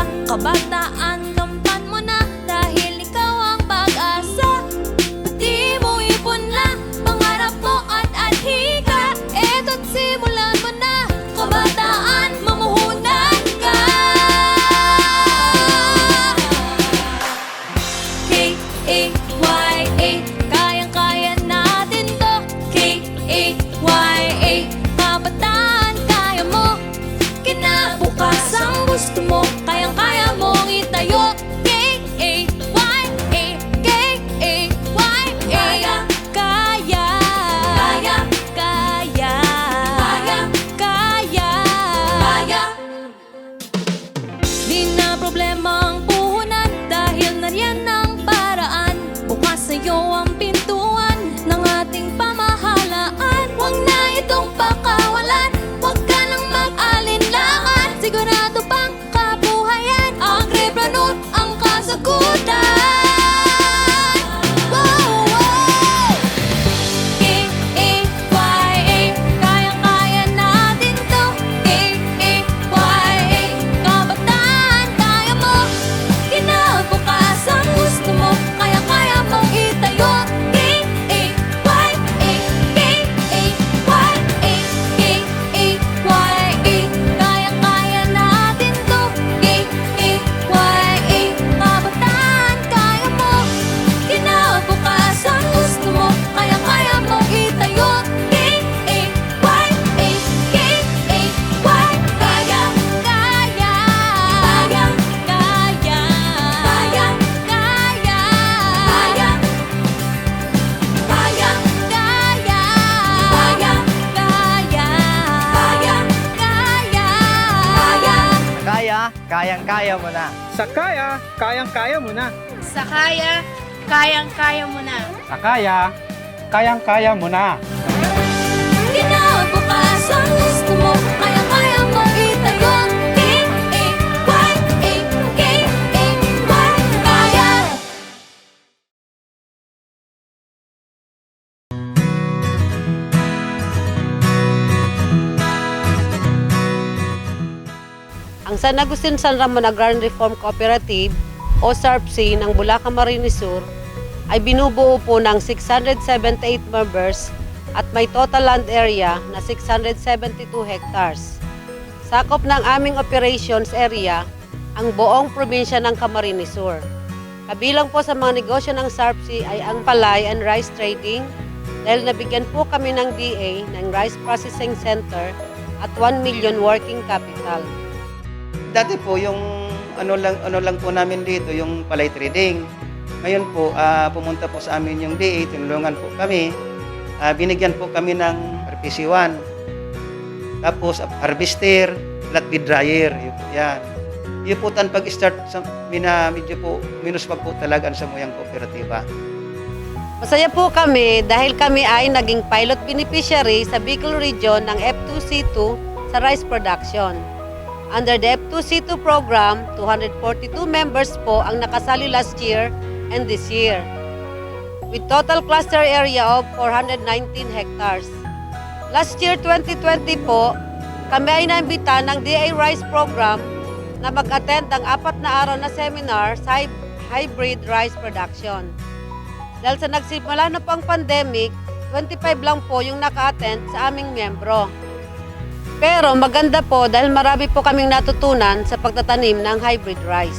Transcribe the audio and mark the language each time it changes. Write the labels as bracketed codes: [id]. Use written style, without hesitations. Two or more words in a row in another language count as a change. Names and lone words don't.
[tl] Kabataan, kampan mo na dahil ikaw ang pag-asa. Pati mo ipon na pangarap mo at adhika. Eto't simulan mo na, kabataan, mamuhunan ka. K-A-Y-A, kayang-kaya natin to. K-A-Y-A, kabataan, kaya mo. Kinabukasan gusto mo, kayang-kaya mong itayo. K-A-Y-A, K-A-Y-A, kaya, kaya, kaya, kaya, kaya, kaya. Di na problema ang puhunan dahil nariyan ang paraan. Bukas sa'yo ang pintuan ng ating pamahalaan. Huwag na itong pakawalan, huwag ka nang mag-alinlangan. Sigurado pang kabuhayan, ang Rebranut ang kasagutan. Wow, wow! K-A-Y-A, kayang-kaya natin to. K-A-Y-A, kabataan, kaya mo. Kinabukasan gusto mo, kaya-kaya mong itayo. K-A-Y-A, K-A-Y-A, K-A-Y-A, kayang-kaya natin to. K-A-Y-A, kabataan, kaya mo. Kinabukasan gusto mo, kaya-kaya mong itayo. K-A-Y-A, K-A-Y, kaya, kaya, kaya, kaya, kaya, kaya, kaya, kaya, kaya, kaya, kaya, kaya, kaya. Kaya, kayang-kaya mo na. Sakaya, kayang-kaya mo na. Sakaya, kayang-kaya mo na. Sakaya, kayang-kaya mo na. Kinabukasan gusto mo, kaya-kaya mong itayo. K-A-Y-A, K-A-Y, kaya. Ang San Agustin San Ramon Agrarian Reform Cooperative o SARPC ng Bulacan, Camarines Sur ay binubuo po ng 678 members at may [en] total land area [tl] na 672 hectares. Sakop ng aming [en] operations area [tl] ang buong probinsya ng Camarines Sur. Kabilang po sa mga negosyo ng SARPC ay ang palay [en] and rice trading [tl] dahil nabigyan po kami ng DA ng Rice Processing Center at 1 million [en] working capital. [tl] Dati po yung ano lang po namin dito yung palay trading. Ngayon po pumunta po sa amin yung DA, tinulungan po kami. Binigyan po kami ng RPC1. Tapos harvester, [en] flatbed dryer, [tl] yan. Yung po pag-start medyo po minus pa po talaga sa muyang kooperatiba. Masaya po kami dahil kami ay naging [en] pilot beneficiary [tl] sa Bicol Region ng F2C2 sa [en] rice production. Under the F2C2 program, 242 members [tl] po ang nakasali [en] last year and this year, with total cluster area of 419 hectares. Last year, [tl] 2020 po, kami ay naimbita ng DA Rice Program na mag-attend ng 4 na araw na seminar sa [en] hybrid rice production. [tl] Dahil sa nagsimula na pang pandemic, 25 lang po yung naka-attend sa aming miyembro. Pero maganda po dahil marami po kaming natutunan sa pagtatanim ng [en] hybrid rice.